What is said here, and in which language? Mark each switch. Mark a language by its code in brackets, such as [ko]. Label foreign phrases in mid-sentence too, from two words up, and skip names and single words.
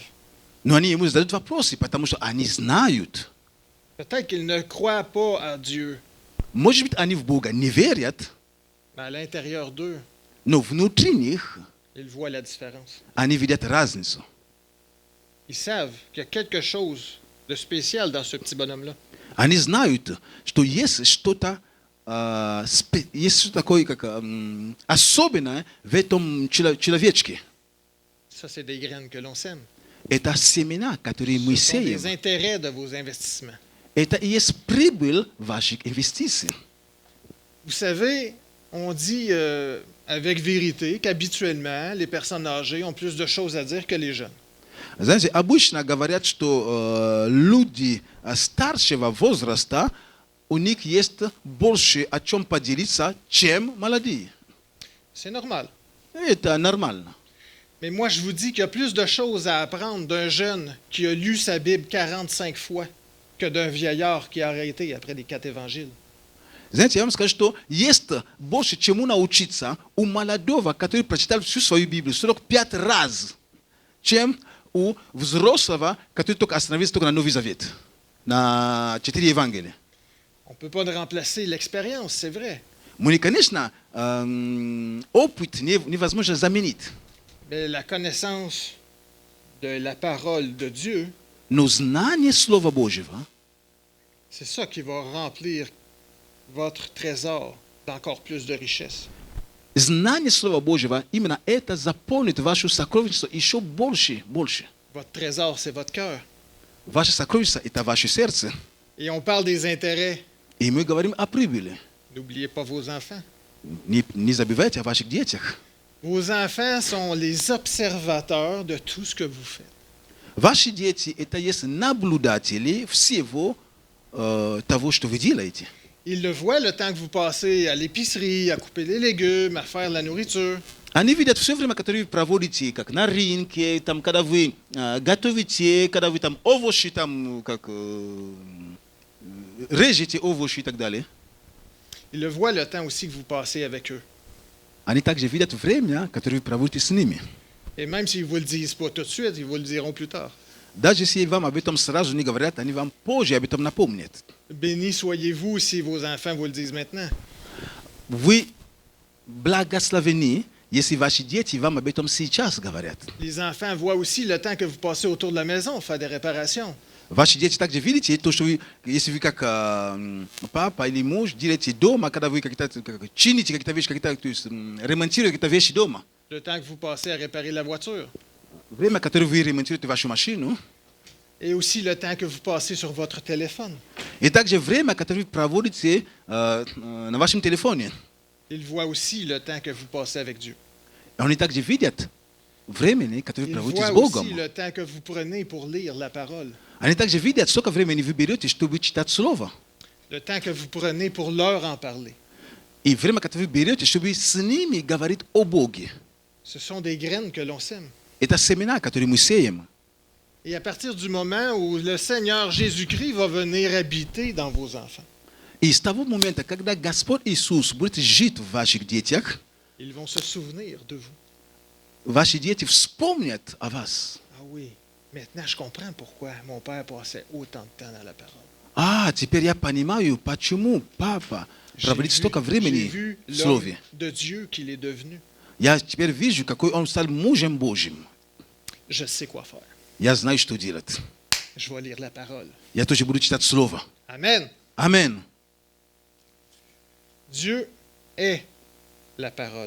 [ru] Но они ему задают вопросы, потому что они знают. [fr] Peut-être qu'ils ne croient pas à Dieu, [ru] Может быть, они в Бога не верят, [fr] mais à l'intérieur d'eux, [ru] но внутри них [fr] ils voient la différence. [ru] они видят разницу. [fr] Ils savent qu'il y a quelque chose de spécial dans ce petit bonhomme-là. [ru] Они знают, что есть что-то, есть что-то такое, как особенное в этом человечке. [fr] Ça, c'est des graines que l'on sème. [ru] Это семена, которые мы [fr] Ce sont des [ru] сеем. [fr] intérêts de vos investissements. [ru] Это и есть прибыль ваших инвестиций. [fr] Vous savez, on dit avec vérité qu'habituellement, les personnes âgées ont plus de choses à dire que les jeunes. [ru] Знаете, обычно говорят, что люди старшего возраста, у них есть больше о чем поделиться, чем молодые. [fr] C'est normal. [ru] Это нормально. [fr] Mais moi, je vous dis qu'il y a plus de choses à apprendre d'un jeune qui a lu sa Bible 45 fois que d'un vieillard qui a arrêté après les 4 évangiles. [ru] Знаете, я вам скажу, что есть больше чему научиться у молодого, который прочитал всю свою Библию 45 раз, чем у взрослого, который только остановился только на Новый Завет, на 4 Евангелия. [fr] On ne peut pas remplacer l'expérience, c'est vrai. [ru] Мы, конечно, опыт невозможно заменить, [fr] Mais la connaissance de la parole de Dieu, [ru] но знание Слова Божьего, [fr] c'est ça qui va remplir votre trésor d'encore plus de richesse. [ru] знание Слова Божьего, именно это заполнит ваше сокровищество еще больше. [fr] Votre trésor, c'est votre cœur. [ru] Ваше сокровищество – это ваше сердце. [fr] Et on parle des intérêts. [ru] И мы говорим о прибыли. [fr] N'oubliez pas vos enfants. [ru] Не забывайте о ваших детях. [fr] Vos enfants sont les observateurs de tout ce que vous faites. [ru] Ваши дети – это есть наблюдатели всего того, что вы делаете. [fr] Ils le voient le temps que vous passez à l'épicerie, à couper les légumes, à faire la nourriture. [ru] Они видят все время, которые вы проводите, как на рынке, там, когда вы готовите, когда вы там овощи, там, как режете овощи и так далее. [fr] Ils le voient le temps aussi que vous passez avec eux. [ru] Они также видят время, которое вы проводите с ними. [fr] Et même s'ils ne vous le disent pas tout de suite, ils vous le diront plus tard. [ru] Даже если вам об этом сразу не говорят, они вам позже об этом напомнят. [fr] Bénis soyez-vous si vos enfants vous le disent maintenant. [ru] Вы благословены, если ваши дети вам об этом сейчас говорят. [fr] Les enfants voient aussi le temps que vous passez autour de la maison, faire des réparations. [ru] Ваши дети также видите то, что вы, если вы как папа или муж делаете дома, когда вы чините какие-то вещи, то есть ремонтируете какие-то вещи дома. [fr] Le temps que vous passez à réparer la voiture. [ru] Время, которое вы ремонтируете вашу машину. [fr] Et aussi le temps que vous passez sur votre téléphone. [ru] И также время, которое вы проводите на вашем телефоне. [fr] Ils voient aussi le temps que vous passez avec Dieu. [ru] Они также видят времени, которое вы [fr] Ils [ru] проводите с [fr] voient [ru] Богом. [fr] aussi le temps que vous prenez pour lire la parole. [ru] Они также видят, сколько времени вы берете, чтобы читать Слово. [fr] Le temps que vous prenez pour leur en parler. [ru] И время, которое вы берете, чтобы с ними говорить о Боге. [fr] Ce sont des graines que l'on sème. [ru] Это семена, которые мы сеем. [fr] Et à partir du moment où le Seigneur Jésus-Christ va venir habiter dans vos enfants, [ru] И с того момента, когда Господь Иисус будет жить в ваших детях, [fr] ils vont se souvenir de vous. [ru] ваши дети вспомнят о вас. [fr] Ah oui, maintenant je comprends pourquoi mon père passait autant de temps dans la parole. [ru] А, теперь я понимаю, почему папа проводит столько [fr] J'ai [ru] времени [fr] vu [ru] в [fr] l'homme [ru] Слове. [fr] de Dieu qu'il est devenu. [ru] Я теперь вижу, какой он стал мужем Божьим. [fr] Je sais quoi faire. [ru] Я знаю, что делать. [fr] Je vais lire la parole. [ru] Я тоже буду читать Слово. [fr] Amen. [ru] Аминь. [fr] Dieu est la parole.